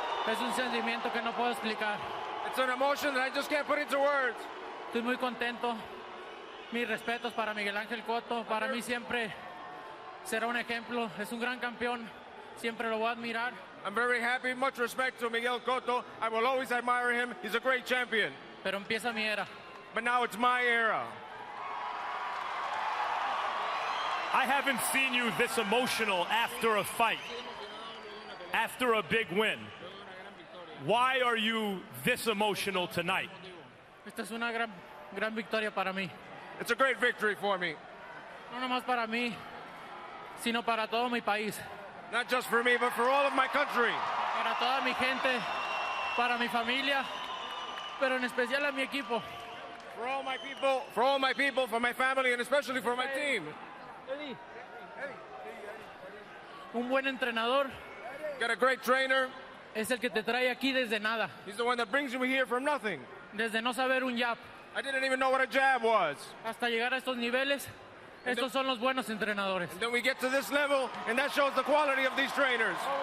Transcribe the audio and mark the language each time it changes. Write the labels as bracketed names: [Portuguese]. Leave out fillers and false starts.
[Spanish] Es un sentimiento que no puedo explicar. [English] It's an emotion that I just can't put into words. [Spanish] Estoy muy contento. Mis respetos para Miguel Cotto. Para mí siempre será un ejemplo. Es un gran campeón. Siempre lo voy a admirar. [English] I'm very happy. Much respect to Miguel Cotto. I will always admire him. He's a great champion. [Spanish] Pero empieza mi era. [English] But now it's my era. I haven't seen you this emotional after a fight, after a big win. Why are you this emotional tonight? [Spanish] Esta es una gran victoria para mí. [English] It's a great victory for me. [Spanish] No nomás para mí, sino para todo mi país. [English] Not just for me, but for all of my country. [Spanish] Para toda mi gente, para mi familia, pero en especial a mi equipo. [English] For all my people, for my family, and especially for my team. [Spanish] Un buen entrenador. [English] Got a great trainer. [Spanish] Es el que te trae aquí desde nada. [English] He's the one that brings you here from nothing. [Spanish] Desde no saber un jab. [English] I didn't even know what a jab was. [Spanish] Hasta llegar a estos niveles, estos son los buenos entrenadores. [English] And then we get to this level, and that shows the quality of these trainers.